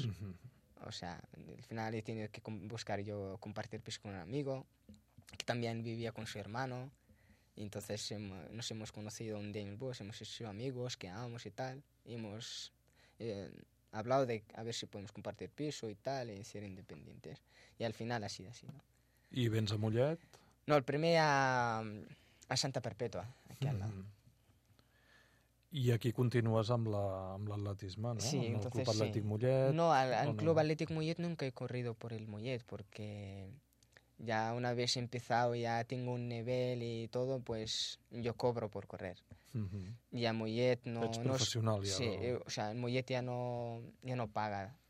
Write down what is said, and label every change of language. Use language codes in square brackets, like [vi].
[es] Uh-huh. O sea, al final he tenido que buscar yo compartir piso con un amigo, que también vivía con su hermano, y entonces nos hemos conocido un día en el bus, hemos sido amigos, quedábamos y tal, y hemos hablado de a ver si podemos compartir piso y tal, y ser independientes. Y al final ha sido así, ¿no? [ca] ¿Y vens a Mollet? No, el primer a Santa Perpètua, [es] aquí al lado. Uh-huh. [ca] I aquí continues amb l'atletisme, no? Sí, amb el [es] entonces, [ca] Club Atlètic Mollet. [es] No, al Club Atlètic Mollet nunca he corrido por el Mollet, porque ya una vez he empezado, ya tengo un nivel y todo, pues yo cobro por correr. Uh-huh. Y a Mollet no... [ca] Ets professional, no, ja. [es] Sí, o sea, el Mollet ya no paga.